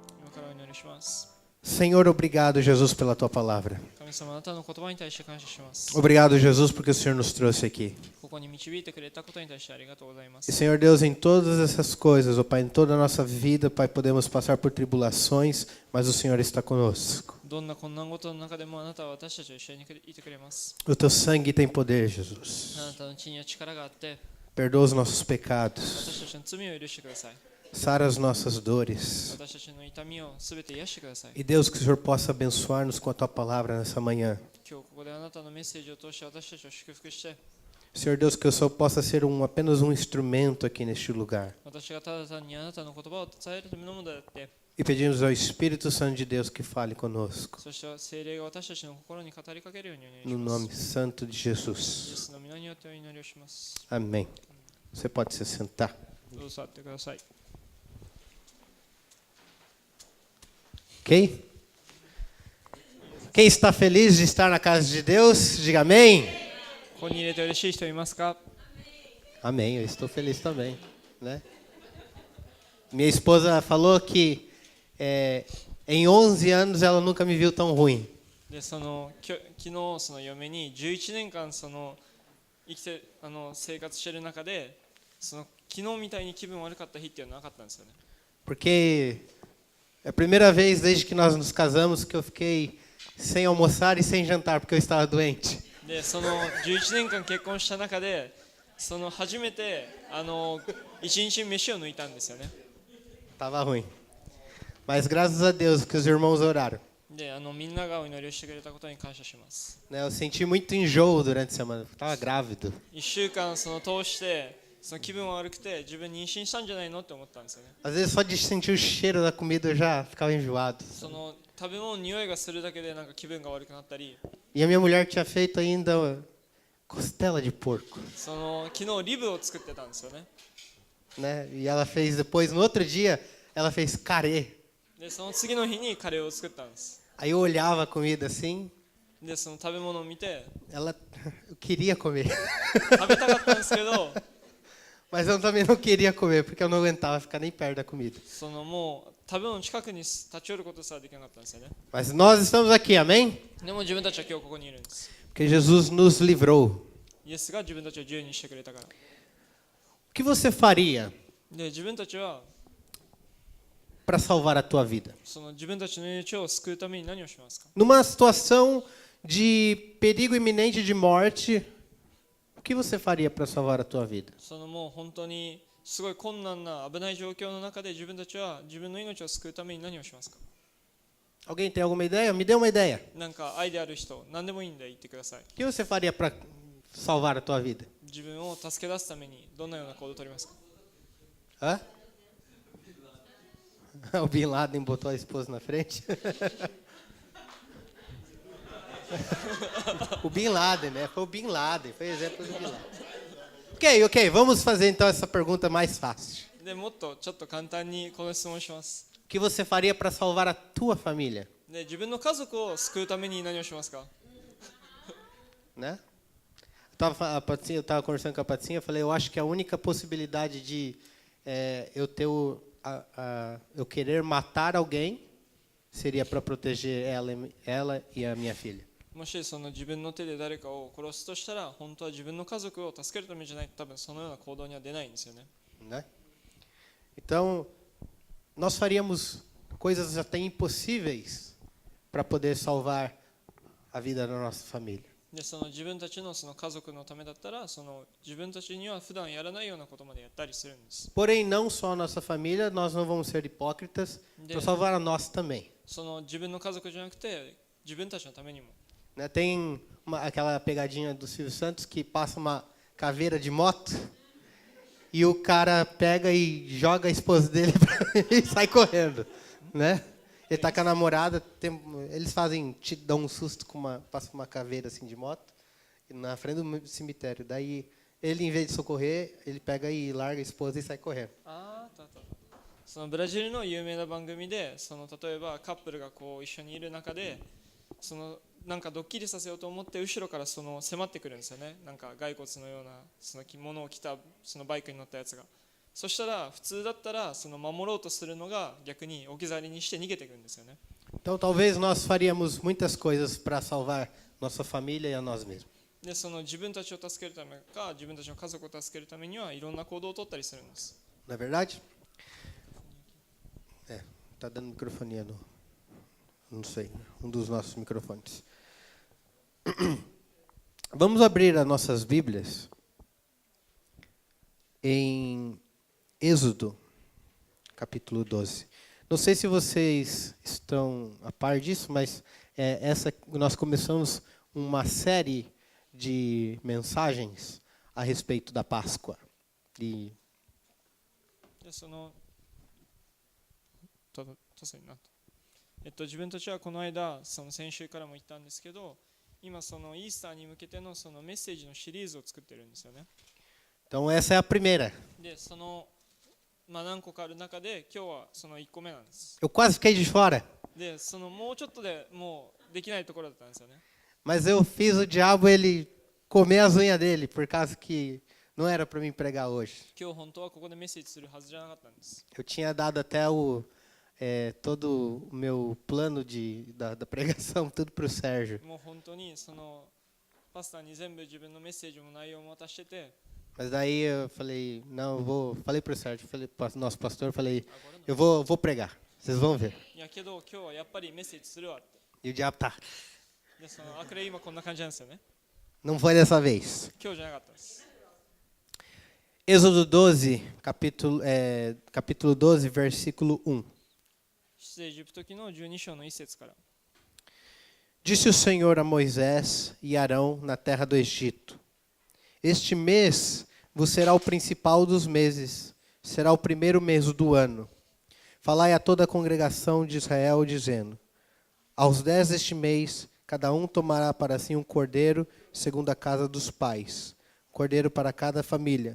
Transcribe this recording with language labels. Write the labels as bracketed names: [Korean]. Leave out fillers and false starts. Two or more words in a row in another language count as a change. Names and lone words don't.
[Japanese] からお祈りします。 [Portuguese] Senhor, obrigado, Jesus, pela tua palavra. [Japanese] 神様、あなたの言葉に対して感謝します。 [Portuguese] Obrigado, Jesus, porque o Senhor nos trouxe aqui. [Japanese] ここに導いてくれたことに対してありがとうございま [Portuguese] E [Japanese] す。 [Portuguese] Senhor Deus, em todas essas coisas, ó Pai, em toda a nossa vida, Pai, podemos passar por tribulações, mas o Senhor está conosco. [Japanese] どんな困難事の中でもあなたは私たちと一緒にいてくれます。 [Portuguese] O teu sangue tem poder, Jesus. [Japanese] あなたの血には力があって、 [Portuguese] Perdoa os nossos pecados. [Japanese] 私たちの罪を許してください。 [Portuguese] Sara as nossas dores. [Japanese] 私たちの痛みをすべて癒してください。 [Portuguese] E Deus, que o Senhor possa abençoar-nos com a tua palavra nessa manhã. [Japanese] 今日ここであなたのメッセージを通して私たちを祝福して、 [Portuguese] Senhor Deus, que eu só possa ser apenas um instrumento aqui neste lugar. [Japanese] 私がただ単にあなたの言葉を伝えるためのものであって、 [Portuguese] E pedimos ao Espírito Santo de Deus que fale conosco. [Japanese] そして聖霊が私たちの心に語りかけるようにお願いし [Portuguese] No [Japanese] ます。 [Portuguese] nome santo de [Japanese] イエ [Portuguese] Jesus. [Japanese] スの皆によってお祈りをします。 [Portuguese] Amém. Você pode se sentar. [Japanese] どうぞ座ってください。 [Portuguese] Ok? Quem está feliz de estar na casa de Deus, diga amém. [Japanese] ここに入れて嬉しい人いますか？ [Portuguese] Amém, eu estou feliz também, né? Minha esposa falou que em 11 anos ela nunca me viu tão ruim. [Japanese] で昨日その嫁に11年間その生きて生活している中でその昨日みたいに気分悪かった日っていうのはなかったんですよね。 [Portuguese] Porque é a primeira vez desde que nós nos casamos que eu fiquei sem almoçar e sem jantar porque eu estava doente. [Japanese] でその11年間結婚した中でその初めて一日飯を抜いたんですよね。 [Portuguese] Tava ruim. Mas graças a Deus que os irmãos oraram. [Japanese] でみんながお祈りをしてくれたことに感謝します。 [Portuguese] Né, eu senti muito enjoo durante a semana. Eu estava grávido. [Japanese] 1 週間その通してその気分悪くて自分妊娠したんじゃないのって思ったんですよね。 [Portuguese] Às vezes só de sentir o cheiro da comida eu já ficava enjoado. [Japanese] その食べ物の匂いがするだけでなんか気分が悪くなったり、 [Portuguese] E a minha mulher tinha feito ainda costela de porco, [Japanese] その昨日リブを作ってたんですよね。 [Portuguese] né? E ela fez depois, no outro dia, ela fez carê. [Japanese] でその次の日にカレーを作ったんです。 [Portuguese] Aí eu olhava a comida assim, [Japanese] でその食べ物を見て [Portuguese] eu queria comer. [Japanese] 食べたかったんですけど、 [Portuguese] Mas eu também não queria comer, porque eu não aguentava ficar nem perto da comida. [Japanese] そのもう食べ物の近くに立ち寄ることすらできなかったんですよね。 [Portuguese] Mas nós estamos aqui, amém? [Japanese] でも自分たちは今日ここにいるんです。 [Portuguese] Porque Jesus nos livrou. [Japanese] イエスが自分たちを自由にしてくれたから。 [Portuguese] O que você faria [Japanese] で自分たちは [Portuguese] para salvar a tua vida? [Japanese] その自分たちの命を救うために何をしますか？ [Portuguese] Numa situação de perigo iminente de morte, o que você faria para salvar a tua vida? [Japanese] そのもう本当にすごい困難な危ない状況の中で自分たちは自分の命を救うために何をしますか？ [Portuguese] Alguém tem alguma ideia? Me dê uma ideia. [Japanese] なんかアイデアある人、何でもいいんで言ってください。 [Portuguese] O que você faria para salvar a tua vida? [Japanese] 自分を助け出すためにどんなような行動を取りますか？ [Portuguese] Hã? O Bin Laden botou a esposa na frente. O Bin Laden, né? Foi o Bin Laden, foi exemplo do Bin Laden. Ok, vamos fazer então essa pergunta mais fácil. [Japanese] でもっとちょっと簡単にこの質問をします。 [Portuguese] O que você faria para salvar a tua família? [Japanese] で自分の家族を救うために何をしますか？ [Portuguese] Né? Eu estava conversando com a Patinha, eu falei, eu acho que a única possibilidade de eu ter eu querer matar alguém seria para proteger ela e a minha filha. [Japanese] もしその自分の手で誰かを殺すとしたら本当は自分の家族を助けるためじゃないと多分そのような行動には出ないんですよね。 [Portuguese] Né? Então, nós faríamos coisas até impossíveis para poder salvar a vida da nossa família. [Japanese] でその自分たちのその家族のためだったらその自分たちには普段やらないようなことまでやったりするんです。 [Portuguese] Porém, não só a nossa família, nós não vamos ser hipócritas para salvar a nós também. [Japanese] その自分の家族じゃなくて自分たちのためにも。 [Portuguese] Né? Tem aquela pegadinha do Silvio Santos que passa uma caveira de moto e o cara pega e joga a esposa dele e sai correndo, né? Ele tá com a namorada, eles dão um susto passa uma caveira assim de moto na frente do cemitério. Daí ele, em vez de socorrer, ele pega e larga a esposa e sai correndo. [Japanese] そのブラジルの有名な番組でその例えばカップルがこう一緒にいる中でそのなんかドッキリさせようと思って後ろからその迫ってくるんですよね。なんか骸骨のようなその着物を着たそのバイクに乗ったやつが。そしたら普通だったらその守ろうとするのが逆に置き去りにして逃げていくんですよね。 [Portuguese] Então, talvez nós faríamos muitas coisas para salvar nossa família e a nós mesmos. [Japanese] でその自分たちを助けるためか自分たちの家族を助けるためにはいろんな行動を取ったりするんです。 [Portuguese] Não é verdade? Tá dando microfonia no, não sei, dos nossos microfones. Vamos abrir as nossas Bíblias em Êxodo, capítulo 12. Não sei se vocês estão a par disso, mas nós começamos uma série de mensagens a respeito da Páscoa. E [Japanese] でその自分たちはこの間その先週からも言ったんですけど、今そのイースターに向けてのそのメッセージのシリーズを作ってるんですよね。 [Portuguese] então essa é a primeira. [Japanese] でその何個かある中で今日はその1個目なんです。 [Portuguese] Eu quase fiquei de fora, [Japanese] でそのもうちょっとでもうできないところだったんですよね。 [Portuguese] mas eu fiz o diabo ele comer as unhas dele, por causa que não era para mim pregar hoje. [Japanese] 今日本当はここでメッセージするはずじゃなかったんです。 [Portuguese] Eu tinha dado até todo o meu plano da pregação, tudo para o Sérgio. [Japanese] もう本当にそのパスターに全部自分のメッセージも内容も渡してて、 [Portuguese] Mas daí eu falei, não, falei para o Sérgio, falei para o nosso pastor, falei, eu vou pregar, vocês vão ver. [Japanese] いやけど今日はやっぱりメッセージするわって。 [Portuguese] E o diabo tá, [Japanese] でその悪霊今こんな感じなんですよね。 [Portuguese] não foi dessa vez. [Japanese] 今日じゃなかったです。 [Portuguese] Êxodo 12, capítulo 12, versículo 1. [Japanese] 出エジプト記の12章の1節から。 [Portuguese] Disse o Senhor a Moisés e Arão na terra do Egito: Este mês vos será o principal dos meses, será o primeiro mês do ano. Falai a toda a congregação de Israel, dizendo: Aos 10 deste mês, cada um tomará para si um cordeiro, segundo a casa dos pais, cordeiro para cada família.